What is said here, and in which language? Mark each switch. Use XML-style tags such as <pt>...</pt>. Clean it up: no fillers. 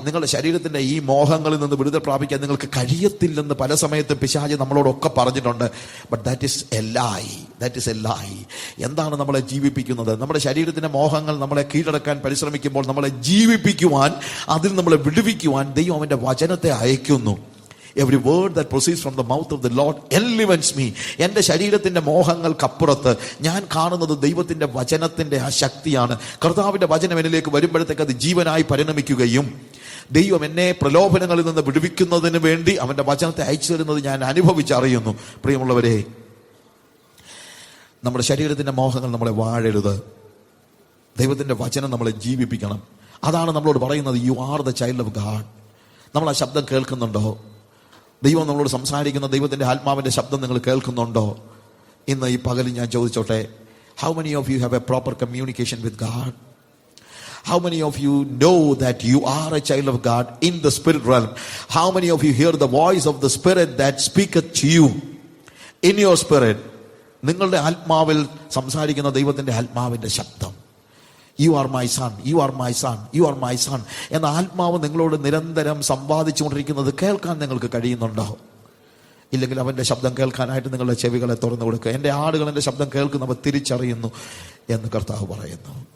<ml>നിങ്ങളുടെ ശരീരത്തിന്റെ ഈ മോഹങ്ങളിൽ നിന്ന് വിടുതൽ പ്രാപിക്കാൻ നിങ്ങൾക്ക് കഴിയത്തില്ലെന്ന് പല സമയത്ത് പിശാച് നമ്മളോടൊക്കെ പറഞ്ഞിട്ടുണ്ട്.</ml> <en>But that is a lie, that is a lie.</en> <ml>എന്താണ് നമ്മളെ ജീവിപ്പിക്കുന്നത്? നമ്മുടെ ശരീരത്തിന്റെ മോഹങ്ങൾ നമ്മളെ കീഴടക്കാൻ പരിശ്രമിക്കുമ്പോൾ നമ്മളെ ജീവിപ്പിക്കുവാൻ, അതിൽ നമ്മളെ വിടുവിക്കുവാൻ ദൈവം അവന്റെ വചനത്തെ അയക്കുന്നു.</ml> <en>Every word that proceeds from the mouth of the Lord enlivens me.</en> <ml>എൻ്റെ ശരീരത്തിന്റെ മോഹങ്ങൾക്കപ്പുറത്ത് ഞാൻ കാണുന്നത് ദൈവത്തിന്റെ വചനത്തിന്റെ ആ ശക്തിയാണ്. കർത്താവിന്റെ വചനം എന്നിലേക്ക് വരുമ്പോഴത്തേക്ക് അത് ജീവനായി പരിണമിക്കുകയും ദൈവം എന്നെ പ്രലോഭനങ്ങളിൽ നിന്ന് വിടുവിക്കുന്നതിന് വേണ്ടി അവന്റെ വചനത്തെ അയച്ചു തരുന്നത് ഞാൻ അനുഭവിച്ചറിയുന്നു. പ്രിയമുള്ളവരെ, നമ്മുടെ ശരീരത്തിന്റെ മോഹങ്ങൾ നമ്മളെ വാഴരുത്. ദൈവത്തിന്റെ വചനം നമ്മളെ ജീവിപ്പിക്കണം. അതാണ് നമ്മളോട് പറയുന്നത്,</ml> <en>You are the child of God.</en> <ml>നമ്മൾ ആ ശബ്ദം കേൾക്കുന്നുണ്ടോ? ദൈവം നമ്മളോട് സംസാരിക്കുന്ന ദൈവത്തിന്റെ ആത്മാവിന്റെ ശബ്ദം നിങ്ങൾ കേൾക്കുന്നുണ്ടോ? ഇന്ന് ഈ പകലിൽ ഞാൻ ചോദിച്ചോട്ടെ,</ml> <en>How many of you have a proper communication with God? How many of you know that you are a child of God in the spirit realm? How many of you hear the voice of the Spirit that speaketh to you in your spirit?</en> <ml>നിങ്ങളുടെ ആത്മാവിൽ സംസാരിക്കുന്ന ദൈവത്തിന്റെ ആത്മാവിന്റെ ശബ്ദം,</ml> <en>you are my son,</en> <ml>you are my son, you are my son എന്ന ആത്മാവ് നിങ്ങളോട് നിരന്തരം സംവാദിച്ചുകൊണ്ടിരിക്കുന്നത് കേൾക്കാൻ നിങ്ങൾക്ക് കഴിയുന്നുണ്ടോ? ഇല്ലെങ്കിൽ അവന്റെ ശബ്ദം കേൾക്കാനായിട്ട് നിങ്ങളുടെ ചെവികളെ തുറന്നു കൊടുക്കുക. എൻ്റെ ആടുകൾ എൻ്റെ ശബ്ദം കേൾക്കുന്നവർ തിരിച്ചറിയുന്നു എന്ന് കർത്താവ് പറയുന്നു.</ml>